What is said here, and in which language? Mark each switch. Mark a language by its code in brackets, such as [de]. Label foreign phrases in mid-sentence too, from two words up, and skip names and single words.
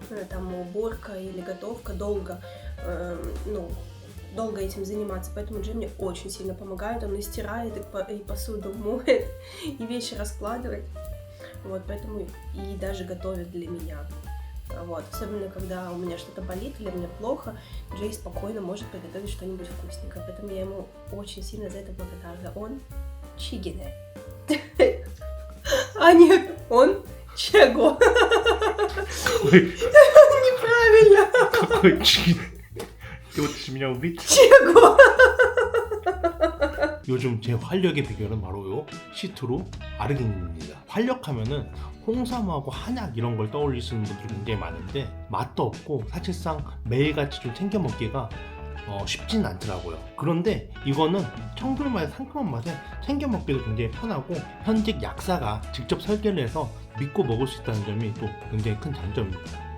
[ru] там уборка или готовка долго, долго этим заниматься, поэтому Джей мне очень сильно помогает, он и стирает, и посуду моет, и вещи раскладывает, вот, поэтому и даже готовит для меня, вот, особенно когда у меня что-то болит или мне плохо, Джей спокойно может приготовить что-нибудь вкусненькое, поэтому я ему очень сильно за это благодарна, он чигине, а нет, он чего? Неправильно. какой чин. Ты вот меня убить? Чего? [ko] 요즘 제 활력의 비결은 바로 요 시트루 아르기닌입니다. 활력하면은 홍삼하고 한약 이런 걸 떠올리시는 분들이 굉장히 많은데 맛도 없고 사실상 매일같이 좀 챙겨 먹기가 쉽지는 않더라고요. 그런데 이거는 청귤맛의 상큼한 맛에 챙겨 먹기도 굉장히 편하고 현직 약사가 직접 설계를 해서 믿고 먹을 수 있다는 점이 또 굉장히 큰 장점입니다.